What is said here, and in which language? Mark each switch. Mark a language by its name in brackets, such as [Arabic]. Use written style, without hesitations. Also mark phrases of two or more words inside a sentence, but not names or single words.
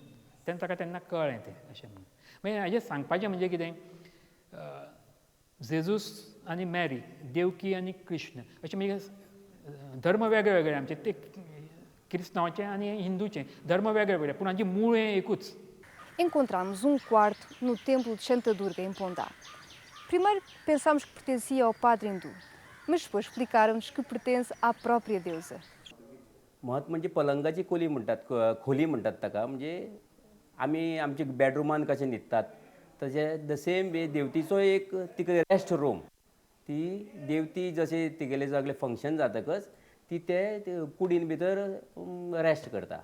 [Konkani] तेन्ना ताका तेन्ना कळ्ळें तें अशें म्हणून. मागीर हाजें सांगपाचें म्हणजे कितें, जेजूस आनी मॅरी, देवकी आनी कृष्ण अशें म्हणजे धर्म वेगळे वेगळे आमचे. ते क्रिस्तांवाचें आनी हिंदूचें धर्म वेगळे वेगळे, पूण हांचें मूळ हें एकूच. [Portuguese] Encontramos quarto no templo de Santa Durga, em Pondá. Primeiro pensámos que pertencia ao padre hindu, mas depois explicaram-nos que pertence à própria deusa. [Konkani] महत्व म्हणजे पलंगाची खोली म्हणटात, खोली म्हणटात ताका. म्हणजे आमी आमच्या बॅडरुमान कशें न्हिदतात तशें [English] the same way [Konkani] देवतीचो एक तिका [English] rest room. [Konkani] ती देवती जशें तिगेलें सगळें फंक्शन जातकच ती ते कुडीन भितर रेस्ट करता.